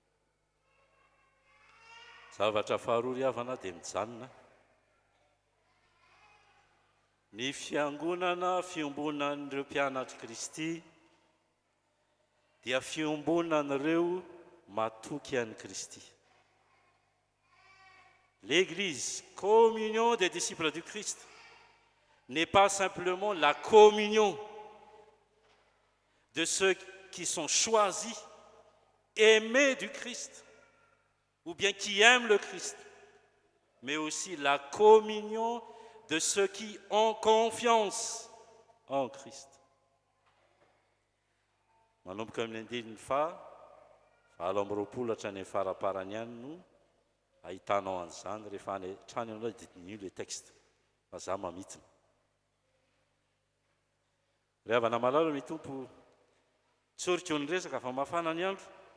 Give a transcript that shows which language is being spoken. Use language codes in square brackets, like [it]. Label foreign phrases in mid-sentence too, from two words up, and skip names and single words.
[mg] Zavatra faharoa ry havana dia mijanona ny fiangonana fiombonan'ireo mpianatry Kristy dia fiombonan'ireo matoky an'i Kristy. [fr] L'Église, communion des disciples du Christ, n'est pas simplement la communion de ceux qui sont choisis, aimés du Christ, ou bien qui aiment le Christ, mais aussi la communion de ceux qui ont confiance en Christ. [mg] Manomboka amin'ny andininy valo amby roapolo hatrany faraparany ihany no ahitanao an'izany rehefa any trany ianao didin'io le texte fa za mamitiny. Ry havana malalo ny tompo tsorika ny resaka fa mafana ny andro.